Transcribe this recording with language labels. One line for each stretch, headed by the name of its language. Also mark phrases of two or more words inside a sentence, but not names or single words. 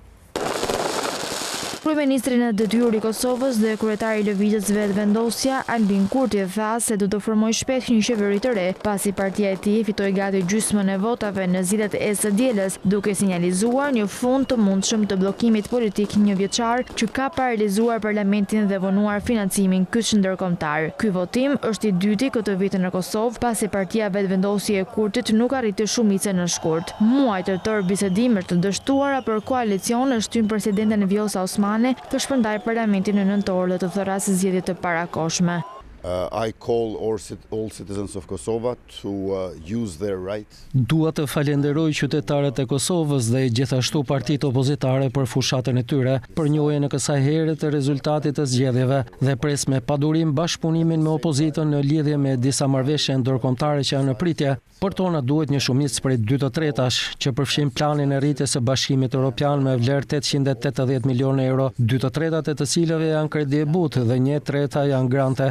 Albanian: Kryeministri në detyrë i Kosovës dhe kryetari i lëvizjes vetëvendosja Albin Kurti tha se do të formojë shpejt një qeveri të re, pasi partia e tij fitoi gati gjysmën e votave në zgjedhjet e së dielës, duke sinjalizuar një fund të mundshëm të bllokimit politik njëvjeçar që ka paralizuar parlamentin dhe vonuar financimin kyç ndërkombëtar. Ky votim është i dyti këtë vit në Kosovë, pasi partia vetëvendosje e Kurtit nuk arriti shumicën në shkurt. Muaj të tërë bisedime të dështuara për koalicion është shtyn presidenten Vjosa Osmani të shpërndaj parlamentin në nëntor dhe të thërasë zgjedhje të parakohshme.
English: I call all citizens of Kosovo to use their right.
Albanian: Dua të falenderoj qytetarët e Kosovës dhe gjithashtu partitë opozitare për fushatën e tyre, për njohjen e kësaj here të rezultatit të zgjedhjeve dhe pres me padurim bashkëpunimin me opozitën në lidhje me disa marrëveshje ndërkombëtare që janë në pritje. Por tona duhet një shumicë prej 2/3 që përfshin planin e rritjes së Bashkimit Evropian me vlerë 880 milionë euro, 2/3 e të cilëve janë kredi e butë dhe 1/3 janë grante.